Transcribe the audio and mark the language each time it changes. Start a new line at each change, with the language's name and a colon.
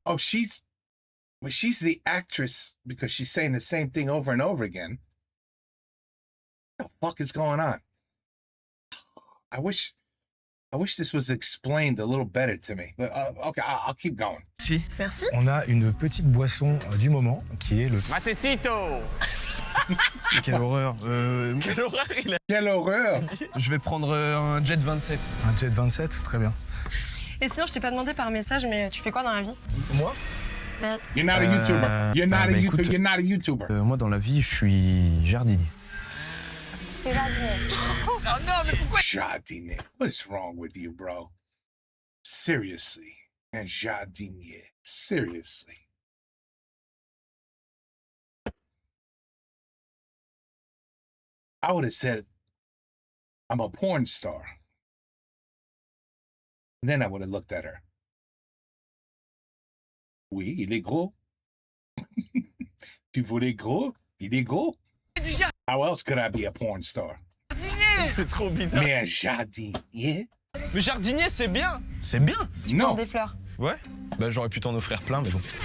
English: Oh, she's the actress because she's saying the same thing over and over again. What the fuck is going on? I wish this was explained a little better to me. But okay, I'll keep going.
French: Merci. On a une petite boisson du moment qui est le... Matecito. Quelle horreur. Quelle horreur il a. Quelle horreur! Je vais prendre un Jet 27. Un Jet 27, très bien. Et sinon, je t'ai pas demandé par message, mais tu fais quoi dans la vie? Moi?
English: You're not a YouTuber. You're not a YouTuber.
French: écoute,
English: You're not a YouTuber.
French: Moi, dans la vie, je suis jardinier. T'es jardinier. Jardinier.
English: What is wrong with you, bro? Seriously. And jardinier. Seriously. I would have said, I'm a porn star. Then I would have looked at her.
French: Oui, il est gros. Tu voulais gros? Il est gros?
English: How else could I be a porn star?
French: C'est trop bizarre. Mais un jardinier? Mais jardinier, c'est bien. C'est bien. Non. Des fleurs. Ouais. Bah, j'aurais pu t'en offrir plein, mais bon.